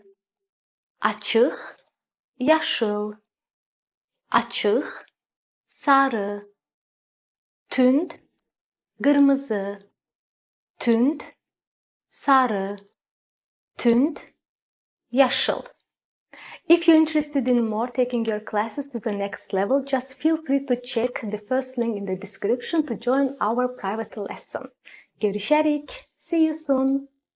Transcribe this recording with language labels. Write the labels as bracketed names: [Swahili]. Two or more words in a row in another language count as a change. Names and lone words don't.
[Azerbaijani] Açıq, yaşıl. Açıq, sarı. Tünd, qırmızı. Tünd, sarı. Tünd, yaşıl. [English] If you're interested in more taking your classes to the next level, just feel free to check the first link in the description to join our private lesson. Görüşerik. See you soon.